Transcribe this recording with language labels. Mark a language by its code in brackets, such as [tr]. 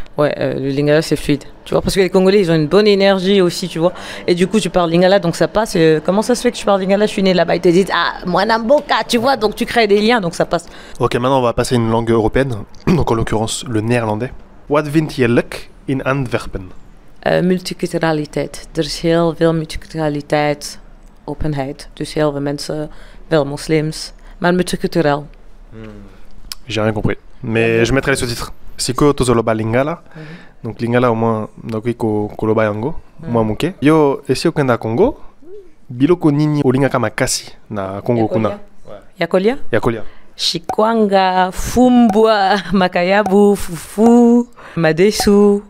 [fr] Ouais, le lingala c'est fluide. Tu vois, parce que les Congolais ils ont une bonne énergie aussi, tu vois. Et du coup tu parles lingala donc ça passe. Comment ça se fait que je parle lingala? Je suis né là-bas, ils te disent ah moi Namboka, tu vois, donc tu crées des liens donc ça passe. Ok, maintenant on va passer à une langue européenne, donc en l'occurrence le néerlandais. [nl] Wat vind je leuk in Antwerpen? Multiculturaliteit. Er is heel veel multiculturaliteit, openheid. Dus heel veel mensen, wel moslims, maar multiculturel. [fr] J'ai rien compris. Mais je mettrai les sous-titres. [ln] Siko tozoloba lingala. [fr] Donc [ln] lingala [fr] au moins [ln] nakoki koloba yango. [fr] Moi [ln] muke. Yo esi okenda Congo. Biloko nini olingaka makasi na Congo kuna? Yakolia? Yakolia. Shikwanga, fumbwa, makayabu, fufu, madesu.